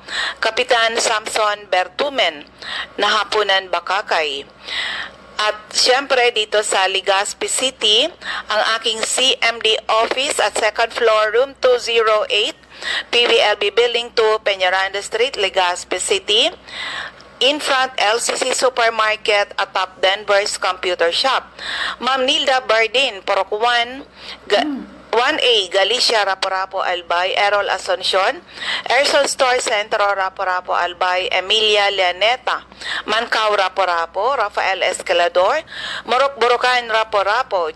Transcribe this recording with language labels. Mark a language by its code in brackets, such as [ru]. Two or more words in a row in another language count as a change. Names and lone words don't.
[tl] Kapitan Samson Bertumen, Nahapunan, Bakakay. At syempre dito sa Legazpi City, ang aking CMD office at 2nd floor, room 208, PVLB Building 2, Peñaranda Street, Legazpi City. [en] In front, [tl] LCC Supermarket at Top Denver's Computer Shop. Ma'am Nilda Bardin, Porok 1A, Galicia, Rapo-Rapo, Albay. Errol Asuncion, Ersol Store Centro, Rapo-Rapo, Albay. Emilia Leoneta, Mancao, Rapo-Rapo. Rafael Escalador, Morok-Borocan, Rapo-Rapo.